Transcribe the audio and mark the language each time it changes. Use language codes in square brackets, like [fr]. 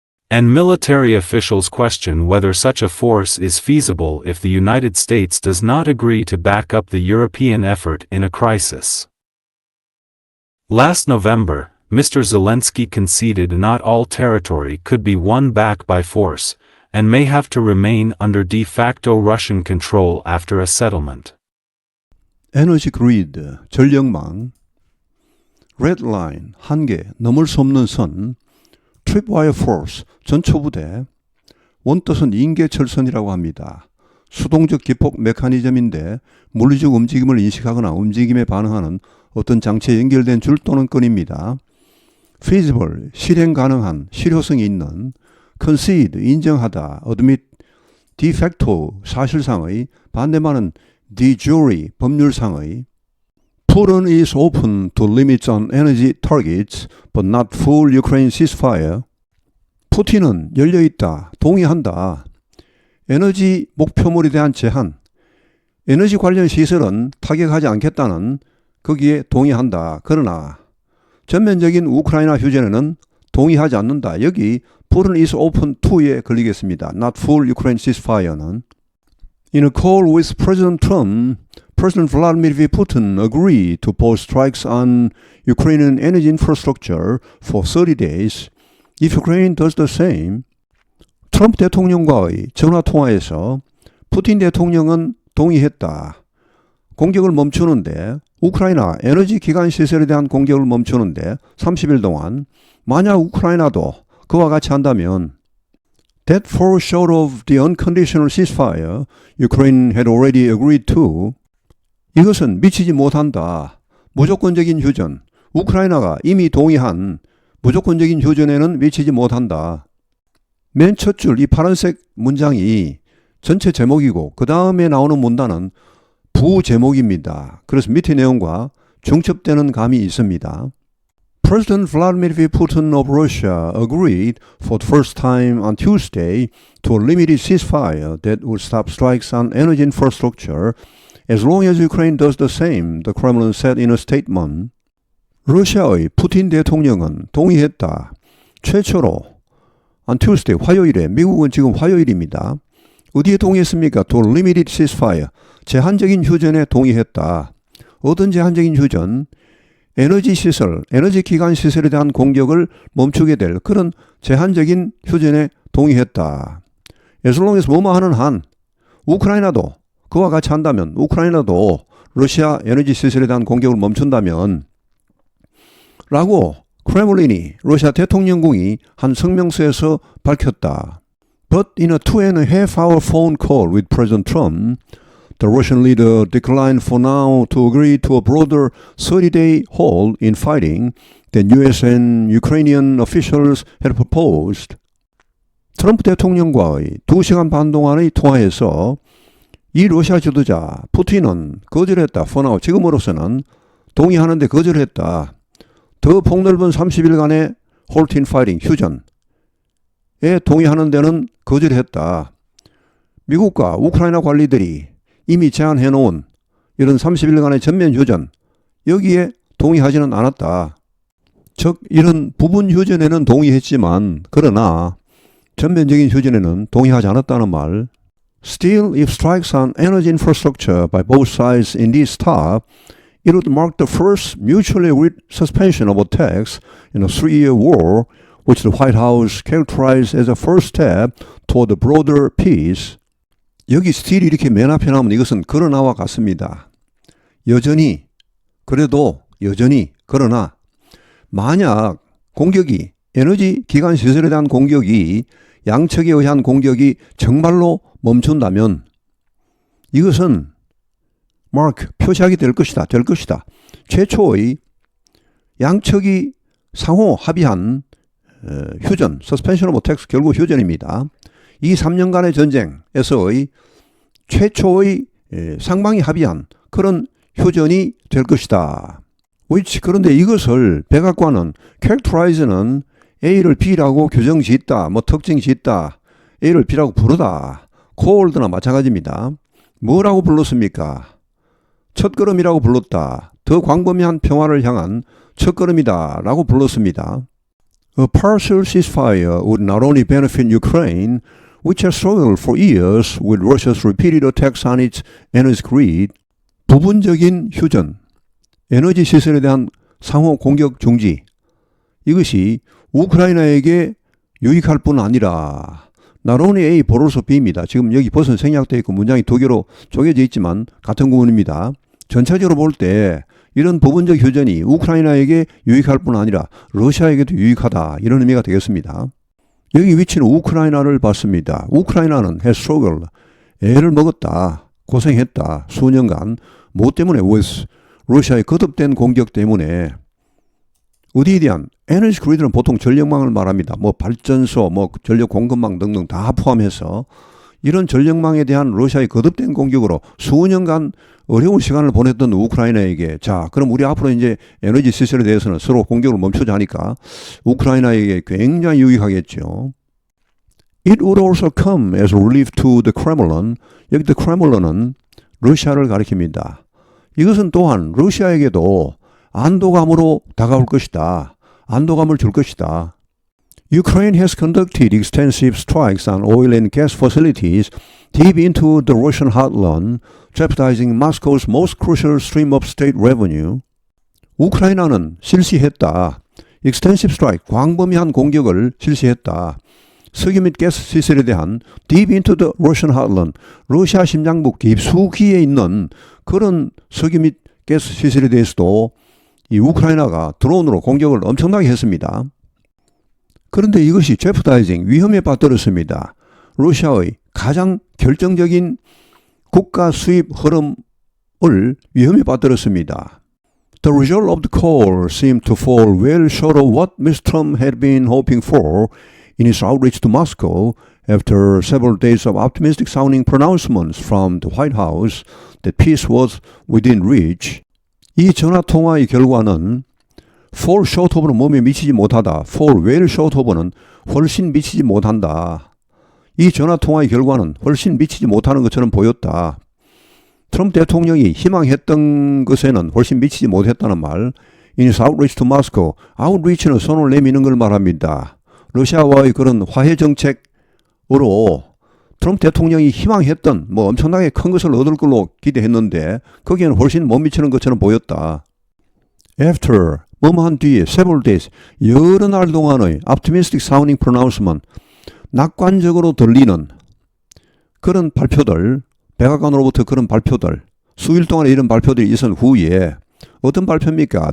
[en] And military officials question whether such a force is feasible if the United States does not agree to back up the European effort in a crisis. Last November, Mr. Zelensky conceded not all territory could be won back by force, and may have to remain under de facto Russian control after a settlement. [ko] 에너지 그리드, 전력망 Red Line, 한계, 넘을 수 없는 선 Tripwire Force, 전초부대 원뜻은 인계철선이라고 합니다. 수동적 기폭 메커니즘인데 물리적 움직임을 인식하거나 움직임에 반응하는 어떤 장치에 연결된 줄 또는 끈입니다. [en] Feasible, [ko] 실행 가능한, 실효성이 있는 [en] Concede, [ko] 인정하다, [en] Admit, de facto, [ko] 사실상의, 반대말은 [en] de jure, [ko] 법률상의 [en] Putin is open to limits on energy targets, but not full Ukraine ceasefire. [ko] 푸틴은 열려있다, 동의한다. 에너지 목표물에 대한 제한, 에너지 관련 시설은 타격하지 않겠다는 거기에 동의한다. 그러나 전면적인 우크라이나 휴전에는 동의하지 않는다. [en] 여기 Putin is open to에 [ko] 걸리겠습니다. [en] Not full Ukraine ceasefire는. In a call with President Trump, President Vladimir V. Putin agreed to pause strikes on Ukrainian energy infrastructure for 30 days if Ukraine does the same. [ko] 트럼프 대통령과의 전화통화에서 푸틴 대통령은 동의했다. 공격을 멈추는데 우크라이나 에너지 기관 시설에 대한 공격을 멈추는데 30일 동안 만약 우크라이나도 그와 같이 한다면 [en] That falls short of the unconditional ceasefire Ukraine had already agreed to. [ko] 이것은 미치지 못한다. 무조건적인 휴전. 우크라이나가 이미 동의한 무조건적인 휴전에는 미치지 못한다. 맨 첫 줄 이 파란색 문장이 전체 제목이고 그 다음에 나오는 문단은 부제목입니다. 그래서 밑에 내용과 중첩되는 감이 있습니다. [en] President Vladimir Putin of Russia agreed for the first time on Tuesday to a limited ceasefire that would stop strikes on energy infrastructure as long as Ukraine does the same, the Kremlin said in a statement. [ko] 러시아의 푸틴 대통령은 동의했다. 최초로 [en] on Tuesday, [ko] 화요일에, 미국은 지금 화요일입니다. 어디에 동의했습니까? [en] To a limited ceasefire, [ko] 제한적인 휴전에 동의했다. 어떤 제한적인 휴전? 에너지 시설, 에너지 기관 시설에 대한 공격을 멈추게 될 그런 제한적인 휴전에 동의했다. [en] as long as [ko] 뭐뭐 하는 한, 우크라이나도 그와 같이 한다면, 우크라이나도 러시아 에너지 시설에 대한 공격을 멈춘다면 라고 크레물린이, 러시아 대통령궁이 한 성명서에서 밝혔다. [en] But in a 2.5-hour phone call with President Trump, the Russian leader declined for now to agree to a broader 30-day halt in fighting that U.S. and Ukrainian officials had proposed. [ko] 트럼프 대통령과의 2시간 반 동안의 통화에서 이 러시아 지도자 푸틴은 거절했다. [en] for now, [ko] 지금으로서는 동의하는데 거절했다. 더 폭넓은 30일간의 [en] halt in fighting, [ko] 휴전에 동의하는 데는 거절했다. 미국과 우크라이나 관리들이 이미 제안해놓은 이런 30일간의 전면 휴전, 여기에 동의하지는 않았다. 즉 이런 부분 휴전에는 동의했지만 그러나 전면적인 휴전에는 동의하지 않았다는 말. [en] Still, if strikes on energy infrastructure by both sides indeed stop, it would mark the first mutually agreed suspension of attacks in a 3-year war, which the White House characterized as a first step toward a broader peace. [ko] 여기 스틸이 이렇게 맨 앞에 나오면 이것은 그러나와 같습니다. 여전히, 그래도 여전히, 그러나 만약 공격이, 에너지 기관 시설에 대한 공격이, 양측에 의한 공격이 정말로 멈춘다면 이것은 표시하게 될 것이다. 최초의 양측이 상호 합의한 휴전, [en] suspension of attacks, [ko] 결국 휴전입니다. 이 3년간의 전쟁에서의 최초의 상방이 합의한 그런 휴전이 될 것이다. 그런데 이것을 백악관은 characterize는 A를 B라고 규정짓다, 특징짓다, A를 B라고 부르다, called나 마찬가지입니다. 뭐라고 불렀습니까? 첫걸음이라고 불렀다. 더 광범위한 평화를 향한 첫걸음이다 라고 불렀습니다. [en] A partial ceasefire would not only benefit Ukraine, which has struggled for years with Russia's repeated attacks on its energy grid. [ko] 부분적인 휴전, 에너지 시설에 대한 상호 공격 중지, 이것이 우크라이나에게 유익할 뿐 아니라 not only A 보로서 B입니다. 지금 여기 버스는 생략되어 있고 문장이 두 개로 쪼개져 있지만 같은 구문입니다. 전체적으로 볼 때 이런 부분적 휴전이 우크라이나에게 유익할 뿐 아니라 러시아에게도 유익하다, 이런 의미가 되겠습니다. 여기 위치는 우크라이나를 봤습니다. 우크라이나는 [en] has struggled, [ko] 애를 먹었다, 고생했다, 수년간. 뭐 때문에? with 러시아의 거듭된 공격 때문에. 어디에 대한? 에너지 그리드는 보통 전력망을 말합니다. 발전소, 전력 공급망 등등 다 포함해서 이런 전력망에 대한 러시아의 거듭된 공격으로 수년간 어려운 시간을 보냈던 우크라이나에게, 자, 그럼 우리 앞으로 이제 에너지 시설에 대해서는 서로 공격을 멈추자 하니까 우크라이나에게 굉장히 유익하겠죠. [en] It would also come as a relief to the Kremlin. [ko] 여기 the Kremlin은 러시아를 가리킵니다. 이것은 또한 러시아에게도 안도감으로 다가올 것이다. 안도감을 줄 것이다. [en] Ukraine has conducted extensive strikes on oil and gas facilities deep into the Russian heartland, jeopardizing Moscow's most crucial stream of state revenue. [ko] 우크라이나는 실시했다. extensive strike, 광범위한 공격을 실시했다. 석유 및 가스 시설에 대한 deep into the Russian heartland, 러시아 심장부 깊숙이에 있는 그런 석유 및 가스 시설에 대해서도 이 우크라이나가 드론으로 공격을 엄청나게 했습니다. 그런데 이것이 jeopardizing, 위험에 빠뜨렸습니다. 러시아의 가장 결정적인 국가 수입 흐름을 위험에 빠뜨렸습니다. [en] The result of the call seemed to fall well short of what Mr. Trump had been hoping for in his outreach to Moscow after several days of optimistic-sounding pronouncements from the White House that peace was within reach. [ko] 이 전화통화의 결과는 fall short of는 몸에 미치지 못하다. fall well short of는 훨씬 미치지 못한다. 이 전화통화의 결과는 훨씬 미치지 못하는 것처럼 보였다. 트럼프 대통령이 희망했던 것에는 훨씬 미치지 못했다는 말. [en] In his outreach to Moscow, outreach는 [ko] 손을 내미는 걸 말합니다. 러시아와의 그런 화해 정책으로 트럼프 대통령이 희망했던 뭐 엄청나게 큰 것을 얻을 걸로 기대했는데 거기에는 훨씬 못 미치는 것처럼 보였다. After, 뭐뭐한 뒤에, [en] several days, [ko] 여러 날 동안의 [en] optimistic sounding pronouncement, [ko] 낙관적으로 들리는 그런 발표들, 백악관으로부터 그런 발표들, 수일 동안에 이런 발표들이 있은 후에 어떤 발표입니까?